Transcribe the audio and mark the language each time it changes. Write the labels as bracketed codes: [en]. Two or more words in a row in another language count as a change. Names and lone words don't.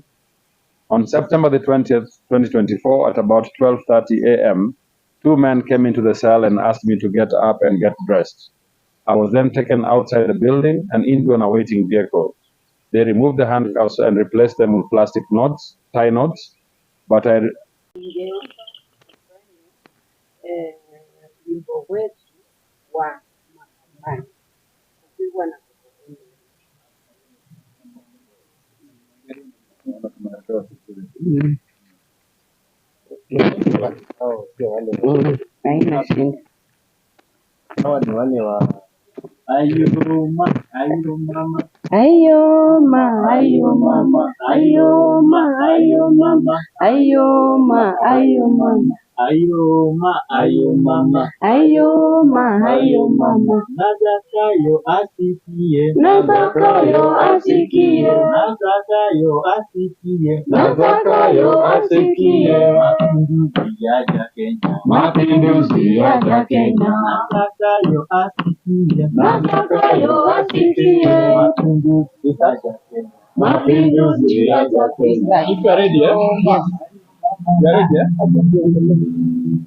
[en] On September the 20th, 2024, at about 12:30 a.m., 2 men came into the cell and asked me to get up and get dressed. I was then taken outside the building and into an awaiting vehicle. They removed the handcuffs and replaced them with plastic knots, tie knots, but I [sw] wimbo wetu wa mahakamani kupigwa na haina shida. Hawa ni wale wa ayo mama, Ayo ma, ayo mama, ayo ma, ayo mama, ayo ma, ayo mama, ayo mama, ayo ma, ayo mama. natakayo asikie, Natakayo asikie, natakayo asikie, natakayo asikie. mapinduzi yaja Kenya, Mapinduzi yaja Kenya, natakayo asikie, natakayo asikie. mapinduzi yaja Kenya. Mapinduzi yaja Kenya. [en] You are ready, eh? You are ready, eh?